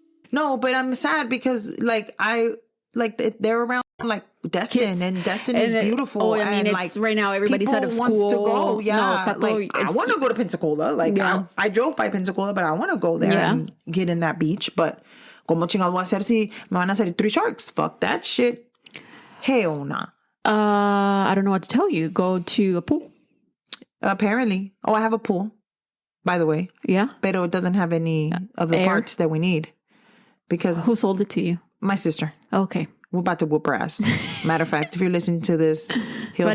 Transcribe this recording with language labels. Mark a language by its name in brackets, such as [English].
[English] No, but I'm sad because they're around like Destin, kids. And Destin is beautiful. Oh, I mean, it's right now everybody's out of school. Wants to go. Yeah, no, I want to go to Pensacola. Like I drove by Pensacola, but I want to go there and get in that beach. But [Spanish] como chingado voy a hacer si me van a salir 3 sharks? [English] Fuck that shit. Hell nah. I don't know what to tell you. Go to a pool. Apparently. Oh, I have a pool, by the way. Yeah. But it doesn't have any of the parts that we need. Because who sold it to you? My sister. Okay. We're about to whoop her ass. Matter of fact, if you're listening to this, Hilda,